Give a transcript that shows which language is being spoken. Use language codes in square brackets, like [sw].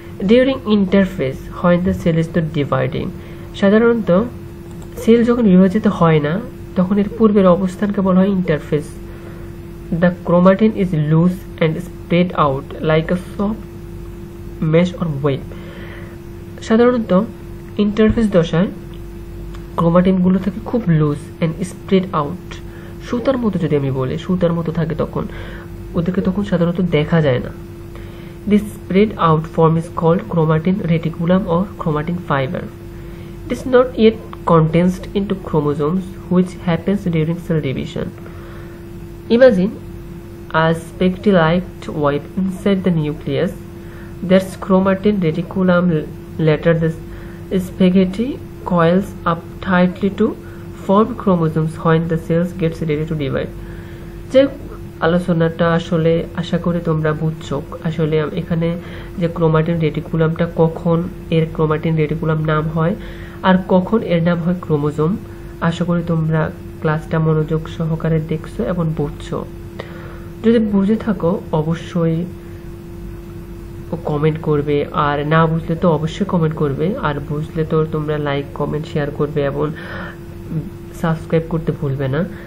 [en] During interphase, when the cell is not dividing. [bn] সাধারণত sell যখন বিভাজিত হয় না তখন এর পূর্বের অবস্থানকে বলা হয় interface. [en] The chromatin is loose and spread out like a soft mesh or web. [bn] সাধারণত ইন্টারফেস দশায় ক্রোমাটিনগুলো থাকে খুব [en] loose and spread out, [bn] সুতার মতো যদি আমি বলি সুতার মতো থাকে, তখন ওদেরকে তখন সাধারণত দেখা যায় না। [en] This spread out form is called chromatin reticulum or chromatin fiber. It is not yet condensed into chromosomes, which happens during cell division. Imagine a spectral-like web inside the nucleus. There's chromatin reticulum. Later, the spaghetti coils up tightly to form chromosomes when the cells gets ready to divide. [bn] আলোচনাটা আসলে আশা করি তোমরা বুঝছো। আসলে এখানে যে chromatin রেটিকুলামটা কখন এর ক্রোমাটিন রেটিকুলাম নাম হয় আর কখন এর নাম হয় ক্রোমোজোম, আশা করি তোমরা ক্লাসটা মনোযোগ সহকারে দেখছো এবং বুঝছো। যদি বুঝে থাকো অবশ্যই কমেন্ট করবে, আর না বুঝলে তো অবশ্যই কমেন্ট করবে, আর বুঝলে তো তোমরা লাইক কমেন্ট শেয়ার করবে এবং সাবস্ক্রাইব করতে ভুলবে না।